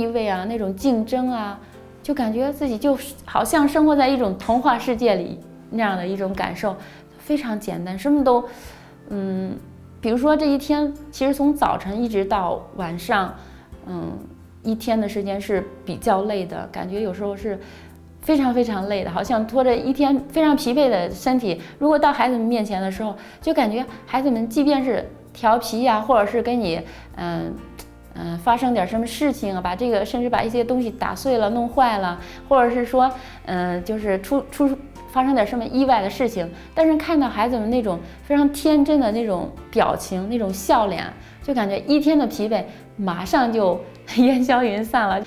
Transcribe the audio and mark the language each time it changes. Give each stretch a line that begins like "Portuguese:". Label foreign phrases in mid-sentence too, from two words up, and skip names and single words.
Chinese: 位啊，那種競爭啊，就感覺自己就好像生活在一種童話世界裡那樣的一種感受，非常簡單，什麼都比如說這一天其實從早晨一直到晚上一天的時間是比較累的，感覺有時候是非常非常累的，好像拖着一天非常疲憊的身體，如果到孩子們面前的時候，就感覺孩子們即便是調皮呀，或者是跟你發生點什麼事情啊，甚至把一些東西打碎了、弄壞了，或者是說就是發生點什麼意外的事情，但是看到孩子們那種非常天真的那種表情、那種笑臉，就感覺一天的疲憊馬上就煙消雲散了。